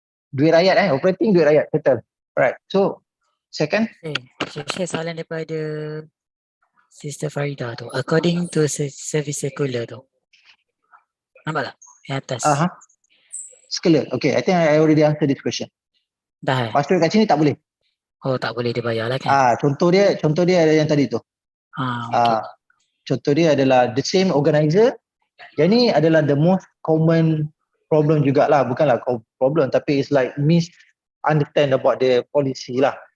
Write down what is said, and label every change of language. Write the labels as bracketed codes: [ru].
[ms] Duit rakyat operating duit rakyat, settle. [en] Right, so second. [ms] Okay, share soalan daripada Sister Farida tu. [en] According to service circular tu. [ms] Nampak tak? Yang atas. [en] Circular. Okay, I think I already answered this question. [ms] Dah. Password kat sini tak boleh. Oh, tak boleh dibayar lah kan? Contoh dia ada yang tadi tu. [en] Okay. [ms] Contoh dia adalah [en] the same organizer. [ms] Yang ni adalah [en] the most common problem [ms] jugalah. Bukanlah problem tapi [en] it's like misunderstand about the policy lah.